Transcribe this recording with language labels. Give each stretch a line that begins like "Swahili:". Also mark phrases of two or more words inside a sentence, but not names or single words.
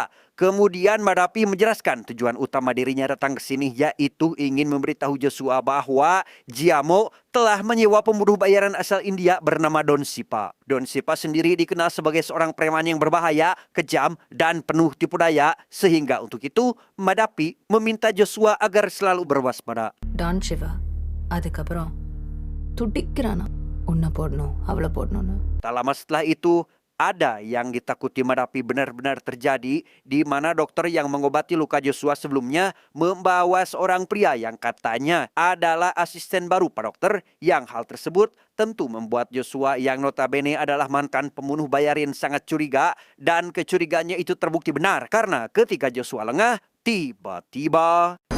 Indonesian: Kemudian Madapi menjelaskan tujuan utama dirinya datang ke sini, yaitu ingin memberitahu Joshua bahwa Jiamo telah menyewa pembunuh bayaran asal India bernama Don Sipa. Don Sipa sendiri dikenal sebagai seorang preman yang berbahaya, kejam, dan penuh tipu daya. Sehingga untuk itu, Madapi meminta Joshua agar selalu berwaspada.
Tamil: டான் சிவா அதுக்கப்புறம் துடிக்கிறானா உன்னை போடணும் அவளை போடணும்னு.
Indonesian: Tak lama setelah itu, ada yang ditakuti Madapi benar-benar terjadi, di mana dokter yang mengobati luka Joshua sebelumnya membawa seorang pria yang katanya adalah asisten baru Pak Dokter, yang hal tersebut tentu membuat Joshua yang notabene adalah mantan pembunuh bayarin sangat curiga, dan kecurigaannya itu terbukti benar karena ketika Joshua lengah, tiba-tiba...